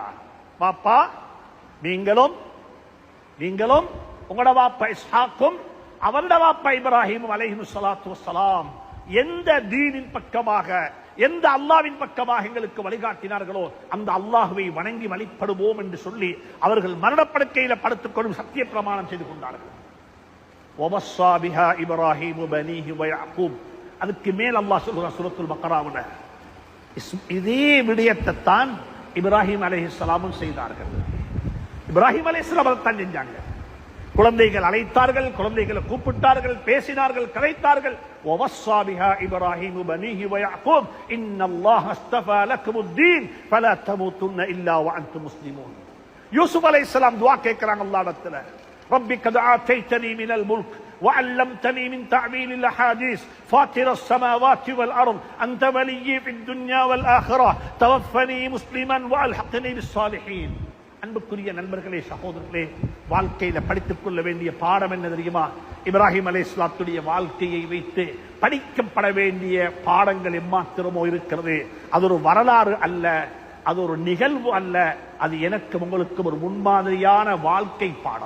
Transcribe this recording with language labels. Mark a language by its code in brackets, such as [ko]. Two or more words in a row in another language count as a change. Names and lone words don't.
[ta] பாப்பா நீங்களும் உங்களோட வாப்பா இஸ்ஹாக்கும் அவருடைய வாப்பா இப்ராஹீம் [ar] عليه الصلاة والسلام [ta] எந்த தீனின் பக்கமாக, எந்த அல்லாஹ்வின் பக்கமாக எங்களுக்கு வழிகாட்டினார்களோ அந்த அல்லாஹ்வை வணங்கி வழிபடுவோம் என்று சொல்லி அவர்கள் மரணப்படுக்கையில படுத்துக்கொண்டு சத்திய பிரமாணம் செய்து கொண்டார்கள். [ar] وَوَصَّى بِهَا إِبْرَاهِيمُ بَنِيهِ وَيَعْقُوبُ. [ta] அதுக்கு மேல் அல்லாஹ் சொல்றான் சூரத்துல் பக்ராவுல, இதே விடயத்தை தான் இப்ராஹிம் அலைஹிஸ்ஸலாமும் செய்தார்கள். இப்ராஹிம் அலைஹிஸ்ஸலாம் தான் செஞ்சாங்க. குழந்தைகள் அழைத்தார்கள், குழந்தைகளை கூப்பிட்டார்கள், பேசினார்கள், கரைத்தார்கள். [ar] وَوَصَّى بِهَا إِبْرَاهِيمُ بَنِيهِ وَيَعْقُوبُ إِنَّ اللَّهَ اصْطَفَى لَكُمُ الدِّينَ فَلَا تَمُوتُنَّ إِلَّا وَأَنْتُمْ مُسْلِمُونَ. [ta] யூசுப் அலைஹிஸ்ஸலாம் துஆ கேட்கறாங்க அல்லாஹ்விடத்துல, [ar] ربي قد آتيتني من الملك وعلمتني من تعبير الأحاديث فاطر السماوات والأرض أنت ولي في الدنيا والآخرة توفني مسلما وألحقني بالصالحين. [ta] அன்புக்குரிய நண்பர்களே, சகோதரர்களே, வாழ்க்கையில படித்துக் கொள்ள வேண்டிய பாடம் என்ன தெரியுமா? இப்ராஹிம் அலைஹிஸ்ஸலாத்துடைய வாழ்க்கையை வைத்து படிக்கப்பட வேண்டிய பாடங்கள் எம்மாத்திரமோ இருக்கிறது. அது ஒரு வரலாறு அல்ல, அது ஒரு நிகழ்வு அல்ல, அது எனக்கு உங்களுக்கு ஒரு முன்மாதிரியான வாழ்க்கை பாடம்.